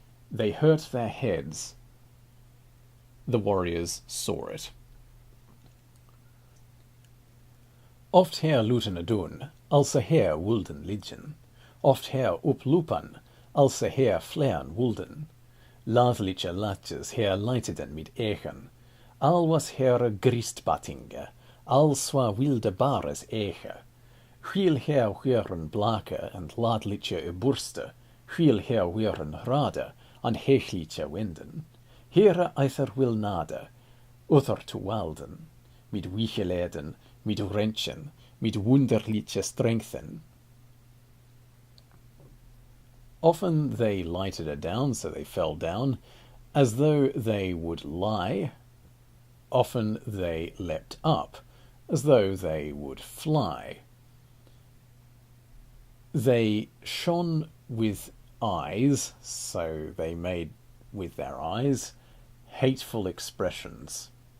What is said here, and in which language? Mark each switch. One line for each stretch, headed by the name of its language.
English: They hurt their heads. The warriors saw it.
Middle English: Oft her luten dun, also her wulden liggen. Oft her upplupan, also her flean wulden. Lathliche latches her leiteden mit echen. Al was her gristbattinge, al swa wilde bares eche. Hwiel her huren blake and ladliche burste, hwiel her huren rade, an hechliche winden. Here either will nade, other to walden, mit wicheleden, mit wrenchen, mit wunderliche strengthen.
English: Often they lighted her down, so they fell down, as though they would lie. Often they leapt up, as though they would fly. They shone with eyes, so they made with their eyes hateful expressions.